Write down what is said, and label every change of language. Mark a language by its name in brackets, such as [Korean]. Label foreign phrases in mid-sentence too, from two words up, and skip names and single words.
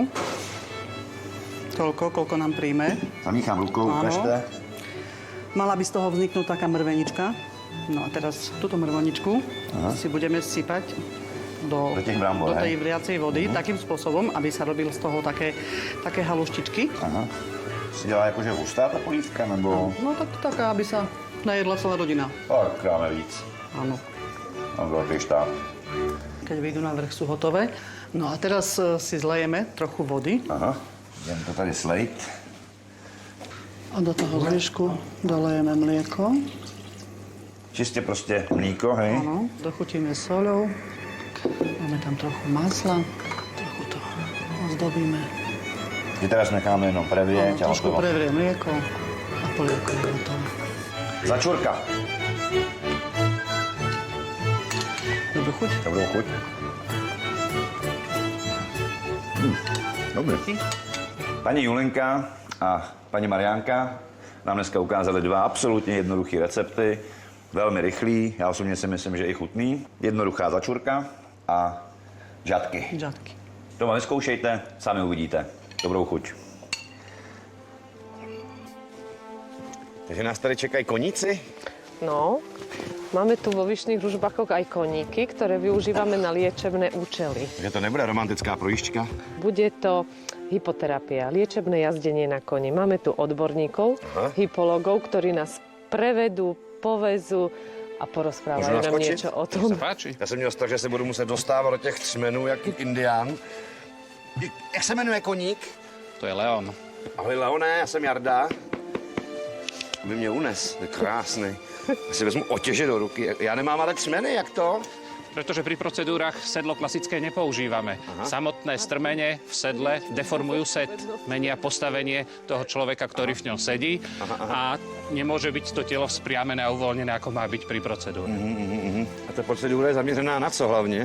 [Slovak] Toľko, koľko nám príjme. [Czech] Zamíchám rukou, [Slovak] Áno. ukažte. Mala by z toho vzniknúť taká mrvenička. No a teraz túto mrveničku si budeme sypať do [Czech] Do tých brambor, [Slovak] tej hej? vriacej vody takým spôsobom, aby sa robil z toho také haluštičky. Aha. [Czech] Si dělá jakože hustá ta polívka, nebo... [Slovak] No tak taká, aby sa najedla celá rodina. [Czech] Tak, dáme víc. [Slovak] Áno. Mám veľký štáb. Keď vyjdú na vrch, sú hotové. No a teraz si zlejeme trochu vody [Czech] Aha. Idem to tady slejt. [Slovak] a do toho zvyšku dolejeme mlieko. [Czech] Čistě prostě mlíko, hej? [Slovak] Áno, dochutíme soľou. Máme tam trochu masla. Trochu to ozdobíme. Ty teraz necháme jenom previeť a Trošku hotovo. prevrie mlieko a polievka je hotová. Začurka. Dobrú chuť. [Czech] Dobrou chuť. Dobrý. Paní Julinka a paní Mariánka nám dneska ukázali dva absolutně jednoduché recepty. Velmi rychlý, já osobně si myslím, že i chutný. Jednoduchá začurka a žatky. Žatky. Doma vyzkoušejte, sami uvidíte. Dobrou chuť. Takže nás tady čekají koníci? No, [Slovak] máme tu vo Vyšných Ružbachoch aj koníky, ktoré využívame na liečebné účely. [Czech] Že to nebude romantická projížďka? [Slovak] Bude to hypoterapia, liečebné jazdenie na koni. Máme tu odborníkov, hypologov, ktorí nás prevedú, povezú a porozprávajú nám niečo o tom. [Czech] Já jsem měl strach, že se budu muset dostávat do těch třmenů, jak indián. Jak se jmenuje koník? To je Leon. Ahoj Leone, já jsem Jarda. Aby mě unes, to je krásný. Já si vezmu otěže do ruky. Já nemám ale třmeny, jak to? [Slovak] Pretože pri procedúrach sedlo klasické nepoužívame. Samotné strmene v sedle deformujú set, menia postavenie toho človeka, ktorý v ňom sedí a nemôže byť to telo vzpriamené a uvoľnené, ako má byť pri procedúre. [Czech] A ta procedura je zaměřená na co hlavně?